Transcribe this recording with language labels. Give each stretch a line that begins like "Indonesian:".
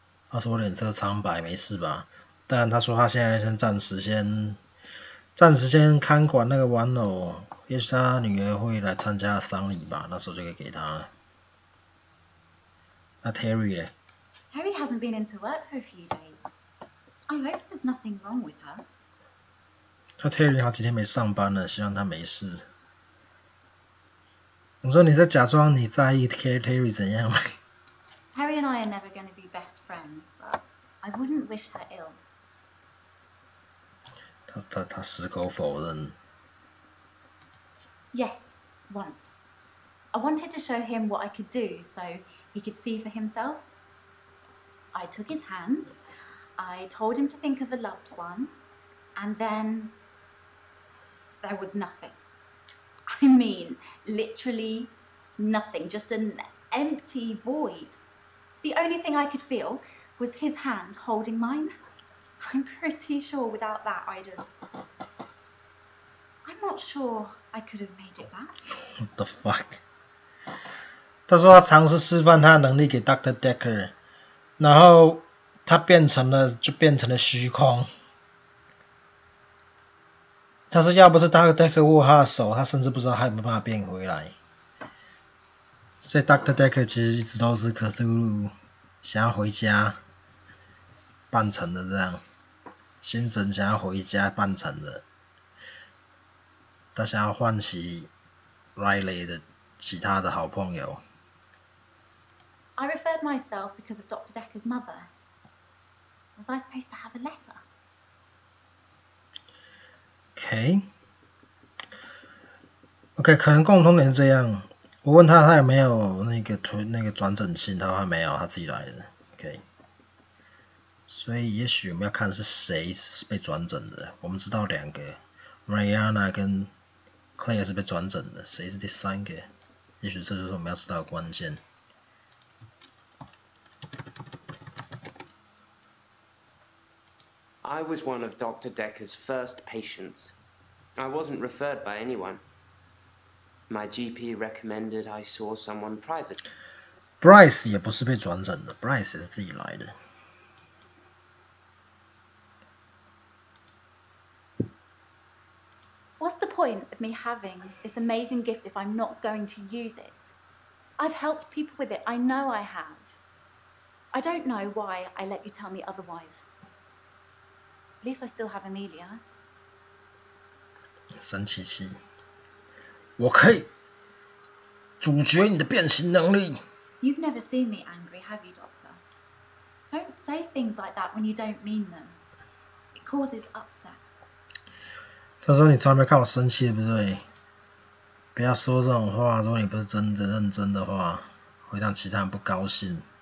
Chinese: 他说我脸色苍白，没事吧？但他说他现在暂时先看管那个玩偶，也许他女儿会来参加丧礼吧，那时候就可以给他了。那 Terry 呢？
English: Terry hasn't been into work for a few days. I hope there's nothing wrong with her.
Chinese: 那 Terry 好几天没上班了，希望他没事。我说你在假装你在意 Terry 怎样吗？
English: Terry and I are never going to be best friends, but I wouldn't wish her ill.
Chinese: 他矢口否认。
English: Yes, once. I wanted to show him what I could do so he could see for himself. I took his hand, I told him to think of a loved one, and then there was nothing. I mean, literally nothing, just an empty void. The only thing I could feel was his hand holding mine. I'm pretty sure without that I'd have... I'm not sure I could have made it back. What the fuck?
Chinese: 他说他尝试示范他的能力给 Dr. Dekker， 然后他变成了虚空。他说要不是 Dr. Dekker 握他的手，他甚至不知道他有没有办法变回来。所以 Dr. Dekker 其实一直都是克苏鲁想要回家扮成的这样，心神想要回家扮成的，他想要唤起 Riley 的其他的好朋友。
English: I referred myself because of Dr. Dekker's mother. Was I supposed to have a letter?
Chinese: OK， 可能共同点是这样。我问他有没有那个转诊信，他说他没有，他自己来的。 OK， 所以也许我们要看是谁是被转诊的。我们知道两个 ，Mariana 跟 Claire 是被转诊的，谁是第三个？也许这就是我们要知道的关键。
English: I was one of Dr. Dekker's first patients. I wasn't referred by anyone. My GP recommended I saw someone private.
Chinese: Bryce 也不是被转诊的 ，Bryce 也是自己来的。
English: What's the point of me having this amazing gift if I'm not going to use it? I've helped people with it, I know I have. I don't know why I let you tell me otherwise. At least I still have Amelia.
Chinese: 神奇奇，我可以阻绝你的变形能力。
English: You've never seen me angry, have you, Doctor? Don't say things like that when you don't mean them. It causes upset.
Chinese: 他说你从来没看我生气，对不对？不要说这种话，如果你不是真的认真的话，会让其他人不高兴。